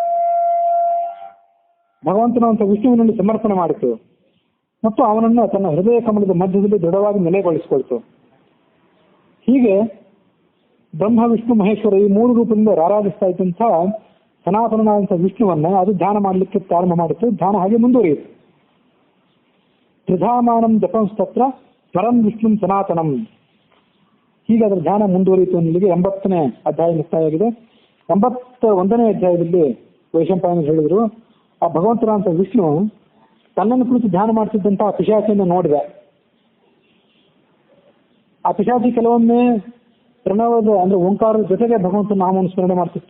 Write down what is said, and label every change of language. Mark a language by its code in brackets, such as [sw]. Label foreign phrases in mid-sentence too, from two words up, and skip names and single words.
[kn] ಭಗವಂತನಂತ ವಿಷ್ಣುವಿನಲ್ಲಿ ಸಮರ್ಪಣೆ ಮಾಡಿತು ಮತ್ತು ಅವನನ್ನು ತನ್ನ ಹೃದಯ ಕಮಲದ ಮಧ್ಯದಲ್ಲಿ ದೃಢವಾಗಿ ನೆಲೆಗೊಳಿಸಿಕೊಳ್ತು. ಹೀಗೆ ಬ್ರಹ್ಮ ವಿಷ್ಣು ಮಹೇಶ್ವರ ಈ ಮೂರು ರೂಪದಿಂದ ರಾರಾಜಿಸ್ತಾ ಇದ್ದಂಥ ಸನಾತನನಾದಂಥ ವಿಷ್ಣುವನ್ನ ಅದು ಧ್ಯಾನ ಮಾಡಲಿಕ್ಕೆ ಪ್ರಾರಂಭ ಮಾಡಿತು. ಧ್ಯಾನ ಹಾಗೆ ಮುಂದುವರಿಯಿತು. [sa] ತ್ರಿಧಾಮಾನಂ ಜಪಂಸ್ತತ್ರ ಪರಂ ವಿಷ್ಣು ಸನಾತನಂ. [kn] ಹೀಗೆ ಅದರ ಧ್ಯಾನ ಮುಂದುವರಿಯಿತು. ಅನ್ನಲಿಗೆ 80ನೇ ಅಧ್ಯಾಯ ಮುಕ್ತಾಯವಾಗಿದೆ. 81ನೇ ಅಧ್ಯಾಯದಲ್ಲಿ ವೈಶಂಪಾಯನ ಹೇಳಿದ್ರು, ಆ ಭಗವಂತನಾದಂಥ ವಿಷ್ಣು ತನ್ನನ್ನು ಕುರಿತು ಧ್ಯಾನ ಮಾಡ್ತಿದ್ದಂತಹ ಪಿಶಾಚಿಯನ್ನು ನೋಡಿದ. ಆ ಪಿಶಾಚಿ ಕೆಲವೊಮ್ಮೆ ಪ್ರಣವದ ಅಂದ್ರೆ ಓಂಕಾರದ ಜೊತೆಗೆ ಭಗವಂತನ ನಾಮವನ್ನು ಸ್ಮರಣೆ ಮಾಡ್ತಿತ್ತು.